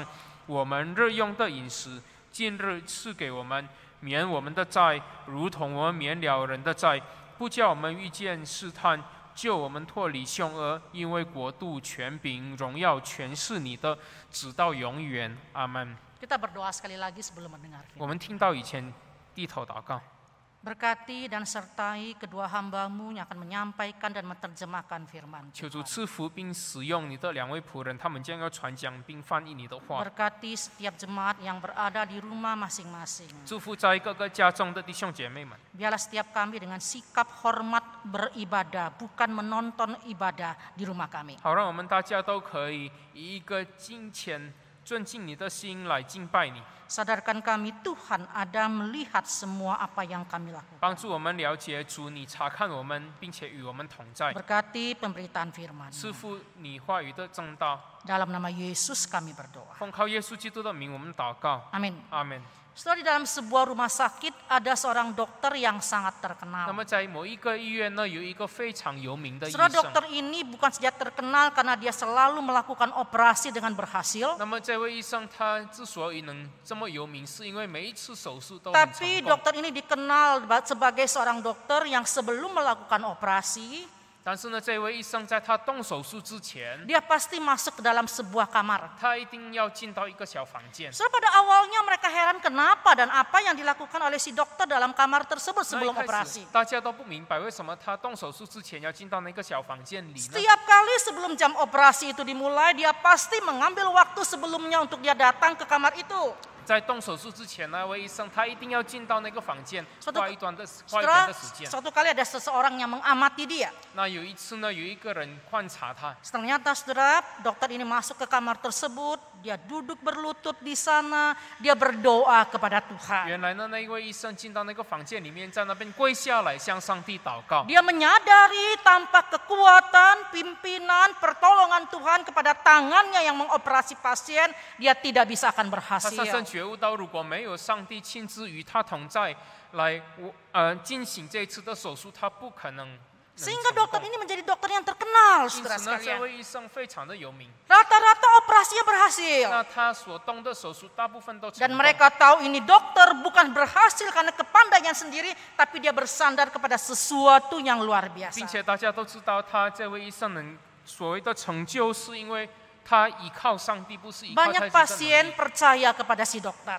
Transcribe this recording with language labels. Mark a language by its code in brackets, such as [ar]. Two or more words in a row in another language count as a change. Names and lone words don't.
[zh] 我们日用的饮食，今日赐给我们，免我们的债，如同我们免了人的债，不叫我们遇见试探，救我们脱离凶恶，因为国度、权柄、荣耀全是你的，直到永远。阿门。 [id] Kita berdoa sekali lagi sebelum mendengar [zh] 我 [id] firman. [zh] 们听到以前低头祷告， [id] Berkati dan sertai kedua hamba-Mu yang akan menyampaikan dan menerjemahkan firman [zh] 求主 [id] Tuhan. [zh] 赐福并使用你的两位仆人，他们将要传讲并翻译你的话。 [id] Berkati setiap jemaat yang berada di rumah masing-masing. [zh] 祝福在各个家中的弟兄姐妹们， [id] Biarlah setiap kami dengan sikap hormat beribadah, bukan menonton ibadah di rumah kami. [zh] 好让我们大家都可以以一个敬虔、尊敬你的心来敬拜你， [id] Sadarkan kami Tuhan ada melihat semua apa yang kami lakukan. [zh] 帮助我们了解主，你察看我们，并且与我们同在。 [id] Berkati pemberitaan firman. [zh] 赐福你话语的正道， [id] Dalam nama Yesus kami berdoa. [zh] 奉靠耶稣基督的名，我们祷告。 [id] Amin. [zh] 阿门。 [id] Setelah di dalam sebuah rumah sakit ada seorang dokter yang sangat [zh] 那 [id] terkenal. [zh] 么在某一个医院呢，有一个非常有名的医 [id] Saudara [zh] 生。 [id] dokter ini bukan saja terkenal karena dia selalu melakukan operasi dengan berhasil, [zh] 那么这位医生他之所以能这么有名，是因为每一次手术都很 [id] tapi [zh] 成功。 [id] dokter ini dikenal sebagai seorang dokter yang sebelum melakukan operasi, [zh] 但是呢，这位医生在他动手术之前， [id] dia pasti masuk ke dalam sebuah kamar. [zh] 他一定要进到一个小房间。 [id] Saudara, pada awalnya mereka heran kenapa dan apa yang dilakukan oleh si dokter dalam kamar tersebut [zh] 那 [id] sebelum [zh] 一开 [id] operasi. [zh] 始大家都不明白为什么他动手术之前要进到那个小房间里呢？ [id] Setiap kali sebelum jam operasi itu dimulai, dia pasti mengambil waktu sebelumnya untuk dia datang ke kamar itu. [zh] 在动手术之前，那位医生他一定要进到那个房间， [id] Suatu- [zh] 花一段 [id] Saudara, [zh] 的时间。 [id] suatu kali ada seseorang yang mengamati dia. [zh] 那有一次呢，有一个人观察他， [id] Ternyata saudara, dokter ini masuk ke kamar tersebut, dia duduk berlutut di sana, dia berdoa kepada Tuhan. [zh] 原来呢，那一位医生进到那个房间里面，在那边跪下来向上帝祷告。 [id] Dia menyadari tanpa kekuatan, pimpinan, pertolongan Tuhan kepada tangannya yang mengoperasi pasien, dia tidak bisa akan [zh] 他深深 [id] berhasil. [zh] 觉悟到，如果没有上帝亲自与他同在，来进行这一次的手术，他不可能。 [id] Sehingga dokter ini menjadi dokter yang terkenal, [zh] 因 [id] saudara [zh] 此呢，这 [id] sekalian. [zh] 位医生非常的有名。 [id] Rata-rata operasinya berhasil. [zh] 那他所动的手术大部分都成 [id] Dan [zh] 功。 [id] mereka tahu ini dokter bukan berhasil karena kepandaian sendiri, tapi dia bersandar kepada sesuatu yang luar [zh] 并 [id] biasa. [zh] 且大家都知道，他这位医生能所谓的成就，是因为他依靠上帝，不是依靠他自己 [id] Banyak [zh] 的能 [id] pasien [zh] 力。 [id] percaya kepada si dokter.